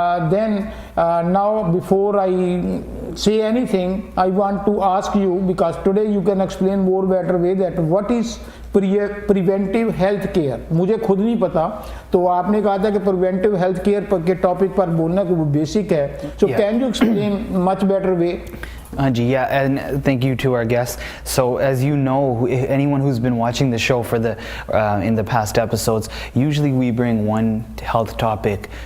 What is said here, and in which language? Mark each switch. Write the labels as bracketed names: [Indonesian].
[English] Then now before I say anything, I want to ask you, because today you can explain more better way that what is preventive health care. [Hindi] मुझे खुद नहीं पता, तो आपने कहा था कि प्रिवेंटिव हेल्थ केयर के टॉपिक पर बोलना कि वो बेसिक है। [English] So can you explain much better way? Yeah, and thank you to our guests. So as you know, anyone who's been watching the show for in the past episodes, usually we bring one health topic.